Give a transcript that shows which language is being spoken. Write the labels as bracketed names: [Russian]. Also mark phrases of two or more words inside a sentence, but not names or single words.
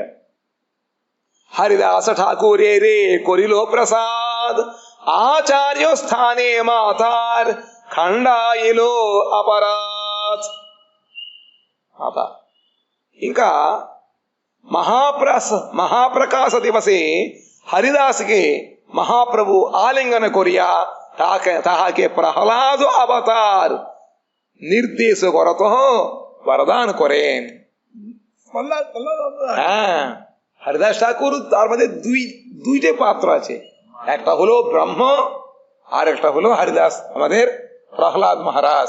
[Bangla] হরিদাস ঠাকুরেরে করিল প্রসাদ আচার্য স্থানে মাতার খণ্ডাইল অপরাধ. ఇంకా মহাপ্রকাশ দিবসে হরিদাসকে মহাপ্রভু আলিঙ্গন করিয়া তাহাকে প্রহ্লাদ অবতার নির্দেশ করত বরদান করেন। হ্যাঁ, হরিদাস ঠাকুর তার মধ্যে দুইটা পাত্র আছে, একটা হলো ব্রহ্ম আর একটা হলো হরিদাস আমাদের প্রহ্লাদ মহারাজ।